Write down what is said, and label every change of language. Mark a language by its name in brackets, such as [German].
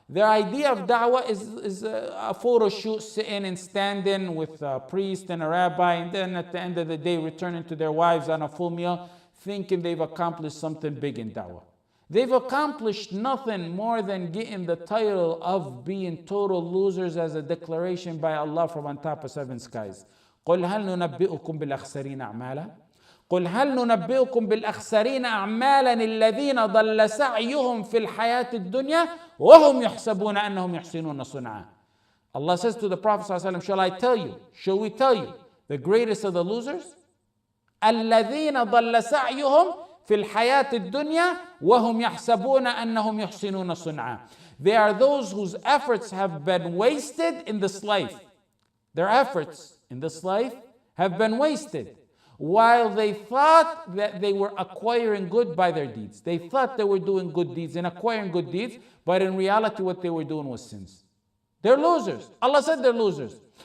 [English] Their idea of da'wah is a photo shoot, sitting and standing with a priest and a rabbi, and then at the end of the day returning to their wives on a full meal, thinking they've accomplished something big in da'wah. They've accomplished nothing more than getting the title of being total losers as a declaration by Allah from on top of seven skies. [Arabic] قُلْ هَلْ نُنَبِّئُكُمْ بِالْأَخْسَرِينَ أَعْمَالًا قل هل ننبئكم بالأخسرين أعمالا الذين ضل سعيهم في الحياة الدنيا وهم يحسبون أنهم يحسنون صنعا. [English] Allah says to the Prophet ﷺ, shall we tell you the greatest of the losers? [Arabic] الذين ضل سعيهم في الحياة الدنيا وهم يحسبون أنهم يحسنون صنعا. [English] They are those whose efforts have been wasted in this life. Their efforts in this life have been wasted. while they thought that they were acquiring good by their deeds. They thought they were doing good deeds and acquiring good deeds, but in reality what they were doing was sins. They're losers. Allah said they're losers.